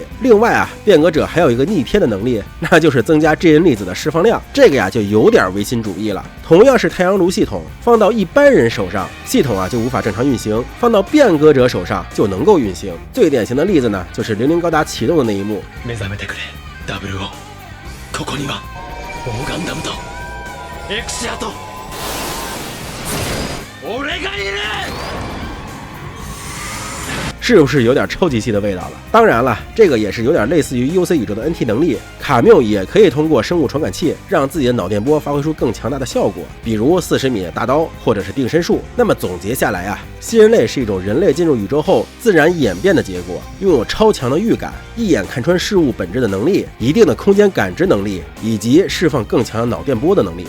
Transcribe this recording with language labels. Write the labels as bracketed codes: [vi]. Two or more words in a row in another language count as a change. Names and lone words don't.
[zh] 另外变革者还有一个逆天的能力，那就是增加基因粒子的释放量，这个就有点唯心主义了。同样是太阳炉系统，放到一般人手上，系统就无法正常运行；放到变革者手上就能够运行。最典型的例子呢，就是00高达启动的那一幕。 [ja] ここにはオーガンダムとエクシアと俺がいる。 [zh] 是不是有点超级系的味道了？当然了，这个也是有点类似于 UC 宇宙的 NT 能力。卡缪也可以通过生物传感器让自己的脑电波发挥出更强大的效果，比如40米的大刀或者是定身术。那么总结下来新人类是一种人类进入宇宙后自然演变的结果，拥有超强的预感、一眼看穿事物本质的能力、一定的空间感知能力，以及释放更强的脑电波的能力。